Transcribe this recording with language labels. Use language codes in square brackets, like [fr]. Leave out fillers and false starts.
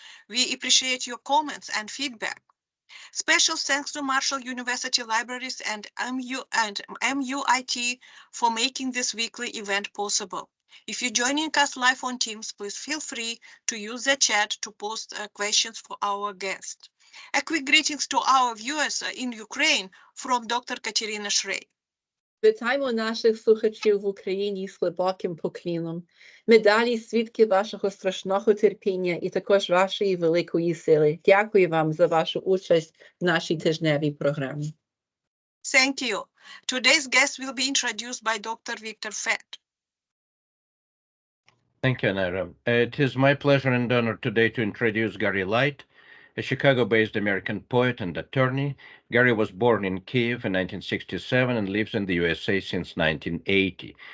[en] We appreciate your comments and feedback. Special thanks to Marshall University Libraries and MUIT for making this weekly event possible. If you're joining us live on Teams, please feel free to use the chat to post questions for our guest. A quick greetings to our viewers in Ukraine from Dr. Katerina Shrey. [uk] Вітаємо наших слухачів в Україні з глибоким поклоном. Ми далі свідки вашого страшного терпіння і також вашої великої сили. Дякую вам за вашу участь в нашій тижневій програмі. [en] Thank you. Today's guest will be introduced by Dr. Victor Fett. Thank you, Anara. It is my pleasure and honor today to introduce Gary Light, a Chicago-based American poet and attorney. Gary was born in Kyiv in 1967 and lives in the USA since 1980.